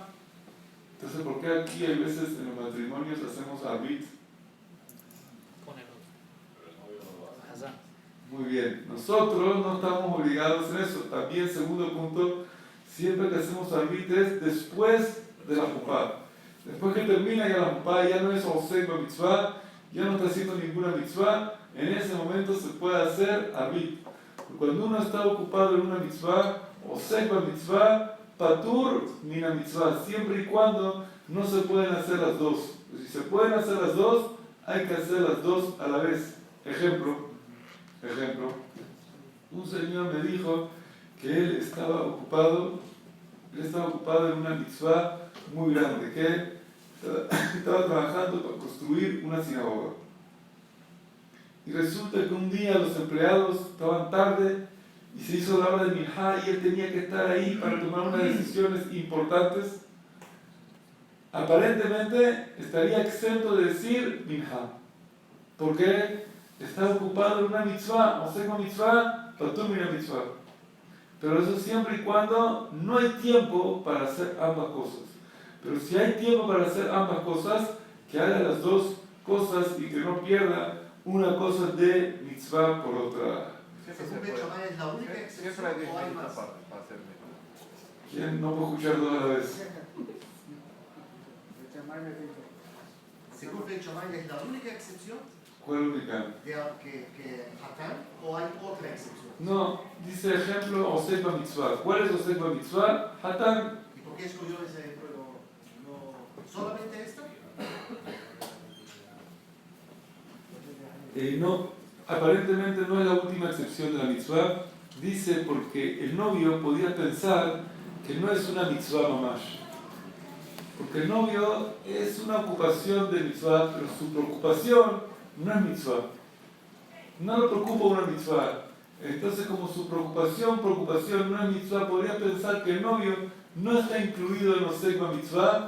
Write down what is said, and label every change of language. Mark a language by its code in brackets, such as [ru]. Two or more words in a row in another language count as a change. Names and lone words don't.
[es] Entonces, ¿por qué aquí hay veces en los matrimonios hacemos arbit? Muy bien, nosotros no estamos obligados en eso. También, segundo punto, siempre que hacemos arbit es después de la jupá. Después que termina ya la jupá, ya no es [he] עוסק מצוה, [es] ya no está haciendo ninguna mitzvah, en ese momento se puede hacer arbit. Cuando uno está ocupado en una mitzvah, [he] עוסק מצוה, פטור מן המצוה, [es] siempre y cuando no se pueden hacer las dos. Si se pueden hacer las dos, hay que hacer las dos a la vez. Ejemplo, un señor me dijo que él estaba ocupado en una mitzvah muy grande, que estaba trabajando para construir una sinagoga. Y resulta que un día los empleados estaban tarde y se hizo la hora de Minjá y él tenía que estar ahí para tomar unas decisiones importantes. Aparentemente estaría exento de decir Minjá, porque está ocupado en una mitzvah, o sea, [he] מצוה, פטור מן המצוה. [es] Pero eso siempre y cuando no hay tiempo para hacer ambas cosas. Pero si hay tiempo para hacer ambas cosas, que haga las dos cosas y que no pierda una cosa de mitzvah por otra. Según Bet Shammai es la única excepción Siempre o hay hay más. esta parte para hacer menos. ¿Quién no puede escuchar dos a la vez? Según Bet Shammai es la única excepción ¿Cuál única? que Hatán o hay otra excepción. No, dice ejemplo, [he] עוסק מצוה. [es] ¿Cuál es [he] עוסק מצוה? [es] Hatán. ¿Y por qué escogió ese ejemplo? No, ¿solamente esta? No, aparentemente no es la última excepción de la mitzvah. Dice porque el novio podía pensar que no es una [he] מצוה ממש. [es] Porque el novio es una ocupación de mitzvah, pero su preocupación no es mitzvah. No lo preocupa una mitzvah. Entonces, como su preocupación no es mitzvah, podría pensar que el novio no está incluido en [he] עוסק מצוה.